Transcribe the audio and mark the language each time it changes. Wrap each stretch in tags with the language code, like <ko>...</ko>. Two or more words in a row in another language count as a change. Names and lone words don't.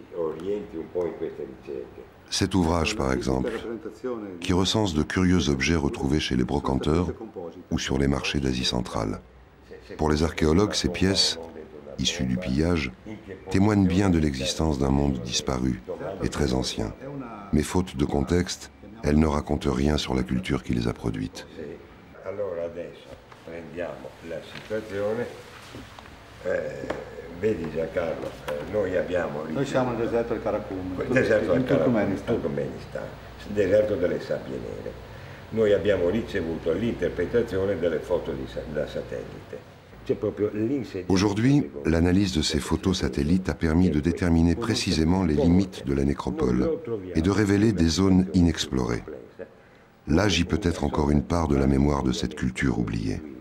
<fr>Cet ouvrage, par exemple, qui recense de curieux objets retrouvés chez les brocanteurs ou sur les marchés d'Asie centrale. Pour les archéologues, ces pièces, issues du pillage, témoignent bien de l'existence d'un monde disparu et très ancien. Mais faute de contexte, elles ne racontent rien sur la culture qui les a produites.</fr> <it>Vedi Giancarlo, noi siamo nel deserto del Karakoum, in Turkmenistan, deserto delle sabbie nere. Noi abbiamo ricevuto l'interprétation delle photos da satellite.</it> <fr>Aujourd'hui, l'analyse de ces photos satellites a permis de déterminer précisément les limites de la nécropole et de révéler des zones inexplorées. Là gît peut-être encore une part de la mémoire de cette culture oubliée.</fr>